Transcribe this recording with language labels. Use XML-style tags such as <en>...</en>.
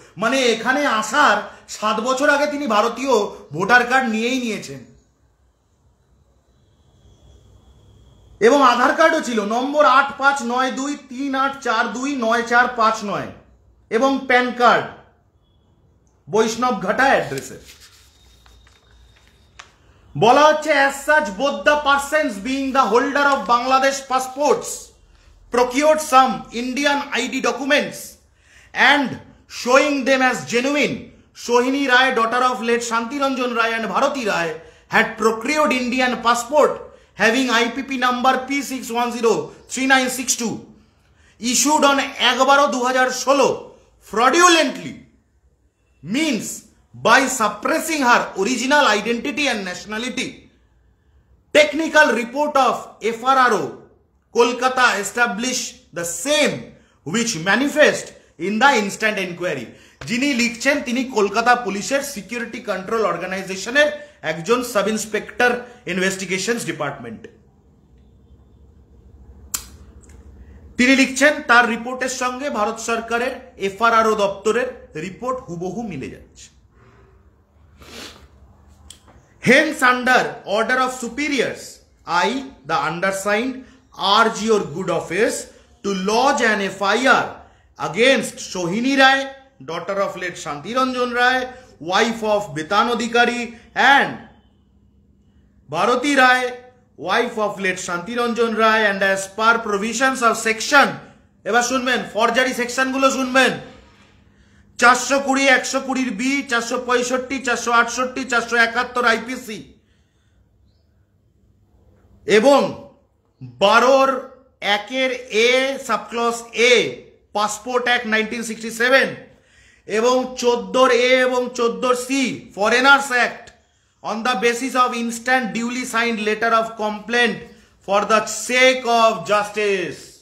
<bn>মানে এখানে আসার 7 বছর আগে তিনি ভারতীয় ভোটার কার্ড নিয়েই নিয়েছেন এবং আধার কার্ডও ছিল নম্বর 859238429459 এবং প্যান কার্ড বৈষ্ণব ঘাটা অ্যাড্রেসে। বলা হচ্ছে</bn> <en>as such both the persons being the holder of Bangladesh passports procured some Indian ID documents and showing them as genuine. Sohini Rai, daughter of late Shantiranjan Rai and Bharati Rai, had procured Indian passport having IPP number P610396 issued on 11/2016 fraudulently, means by suppressing her original identity and nationality. Technical report of FRRO Kolkata established the same which manifest in the instant inquiry.</en> <bn>যিনি লিখছেন তিনি কলকাতা পুলিশের security control অর্গানাইজেশনের একজন sub inspector investigations department. তিনি লিখছেন তার রিপোর্টের সঙ্গে ভারত সরকারের এফআরআরও দপ্তরের রিপোর্ট হুবহু মিলে যাচ্ছে।</bn> <en>Hence, under order of superiors, I, the undersigned, urge your good office to lodge an FIR against Sohini Rai, daughter of late Shantiranjan Rai, wife of Bitan Adhikari, and Bharati Rai, wife of late Shantiranjan Rai, and as per provisions of section</en> <bn>এবার শুনবেন forgery সেকশনগুলো শুনবেন। 420, 120 B, 465, 468, 471 IPC এবং 12 1 এ subclause a passport act 1967 এবং 14 এ এবং 14 C foreigners act</bn> <en>On the basis of instant duly signed letter of complaint for the sake of justice.</en>